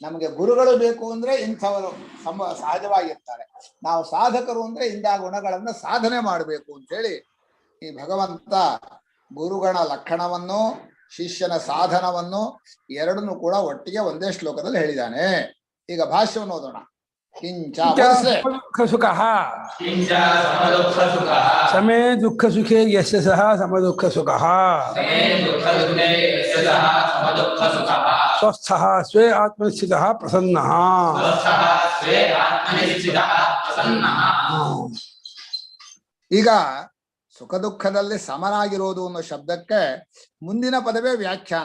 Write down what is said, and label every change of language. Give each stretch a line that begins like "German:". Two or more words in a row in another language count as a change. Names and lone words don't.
Kannada: ನಮಗೆ ಗುರುಗಳು ಬೇಕು ಅಂದ್ರೆ ಇಂಥವರು ಸಹಜವಾಗಿರ್ತಾರೆ. ನಾವು ಸಾಧಕರು ಅಂದ್ರೆ ಇಂಥ ಗುಣಗಳನ್ನ ಸಾಧನೆ ಮಾಡಬೇಕು ಅಂತ ಹೇಳಿ ಈ ಭಗವಂತ ಗುರುಗಣ ಲಕ್ಷಣವನ್ನು ಶಿಷ್ಯನ ಸಾಧನವನ್ನು ಎರಡನ್ನೂ ಕೂಡ ಒಟ್ಟಿಗೆ ಒಂದೇ ಶ್ಲೋಕದಲ್ಲಿ ಹೇಳಿದ್ದಾನೆ. ಈಗ ಭಾಷ್ಯವನ್ನು ಓದೋಣ. ಕಿಂಚ
Sanskrit: ದುಃಖ ಸುಖ ಸಮೇ ದುಃಖ ಸುಖೇ ಯಸ್ಯ ಸಹ ಸಮ ದುಃಖ ಸುಖ ಸ್ವಸ್ಥಃ ಸ್ವೇ ಆತ್ಮನಿಶ್ಚಿತಃ ಪ್ರಸನ್ನಃ.
Kannada: ಈಗ ಸುಖ ದುಃಖದಲ್ಲಿ ಸಮನಾಗಿರೋದು ಅನ್ನೋ ಶಬ್ದಕ್ಕೆ ಮುಂದಿನ ಪದವೇ ವ್ಯಾಖ್ಯಾನ.